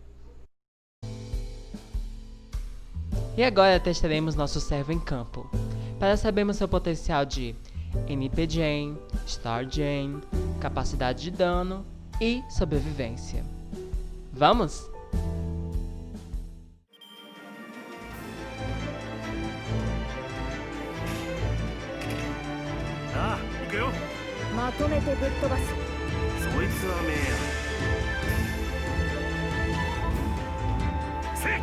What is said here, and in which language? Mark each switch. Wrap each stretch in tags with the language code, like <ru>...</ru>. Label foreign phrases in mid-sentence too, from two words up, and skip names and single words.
<pt>E agora testaremos nosso servo em campo, para sabermos seu potencial de NP Gen, Star Gen, capacidade de dano e sobrevivência. Vamos?</pt> <ja>Ah, 行くよ。まとめてぶっ飛ばす。そいつはめえや。せっ。</ja>